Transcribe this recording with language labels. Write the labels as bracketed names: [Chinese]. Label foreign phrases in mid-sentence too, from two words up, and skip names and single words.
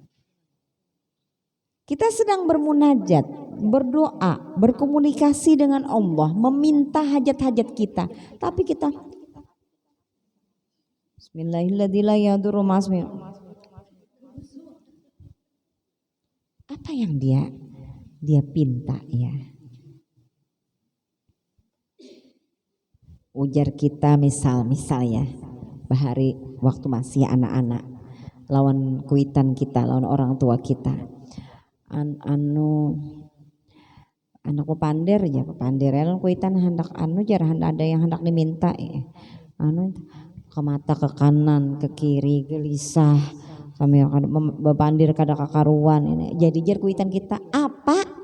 [Indonesian] Kita sedang bermunajat, berdoa, berkomunikasi dengan Allah, meminta hajat-hajat kita. Tapi kita Bismillahirrahmanirrahim. Apa yang dia pinta ya? [Banjar] Ujar kita misal ya, bahari waktu masih anak-anak, lawan kuitan kita, lawan orang tua kita, anakku pandir ya, lawan kuitan hendak ada yang hendak diminta ya, ke mata ke kanan ke kiri gelisah, sambil bepandir kada kakaruan ini, jadi jar kuitan kita apa?